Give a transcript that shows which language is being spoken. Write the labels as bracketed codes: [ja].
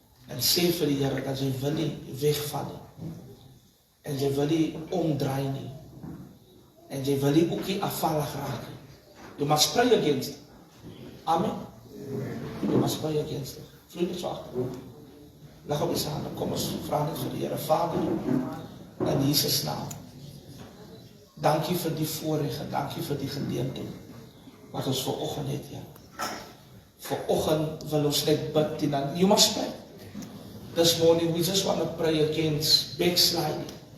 [af] En sê vir die Here dat jy wil nie wegval nie. En jy wil nie omdraai nie. En jy wil nie ook nie afvallig raak nie. [en] You must pray against it. Amen. You must pray against it. [af] Vriende so agter. Leg op die hande. Kom ons vra net vir die Here. Vader, in Jesus naam. Dankie vir die voorreg en dankie vir die geleentheid wat ons vanoggend het, ja. Vanoggend wil ons net bid teen aan. [en] You must pray. This morning we just want to pray against backsliding.